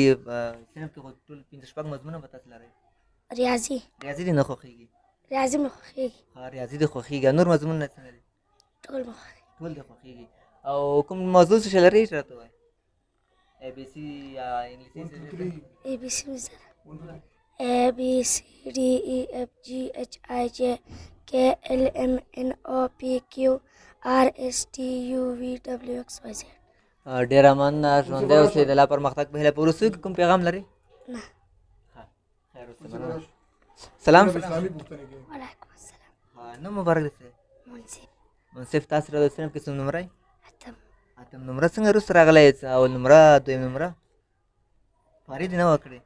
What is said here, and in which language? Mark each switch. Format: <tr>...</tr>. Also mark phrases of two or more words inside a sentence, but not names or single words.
<ps>صنف کې خو ټول 5-6 مضمونه به تاسو لرئ. ریاضي. ریاضي دې نه خوښېږي؟ ریاضي مې خوښېږي. ریاضي دې خوښېږي. نور مضمونونه څنګه دي؟ ټول مې خوښېږي. ټول دې خوښېږي. او کوم موضوع څه شی لرئ چې راته ووایئ؟ ای بي سی یا انګلیسي؟</ps> <en>A B C</en> <ps>مې سره</ps> <en>A B C D E F G H I J K L M N O P Q R S T U V W X Y Z.</en> <ps>ډېره مننه. ژوندی اوسئ. د لا پرمختګ په هیله. په وروستیو کې کوم پیغام لرئ؟ نه. خیر اوسئ. سلام.</ps> <ar>وعلیکم السلام.</ar> <ps>نوم مبارک دی؟ منصف. منصف. تاسو راته صنف کې څوم نمره یې؟ اتم نمره. څنګه وروسته راغلی؟ اول نمره، دویم نمره؟ خواري دې نه وه کړې؟</ps>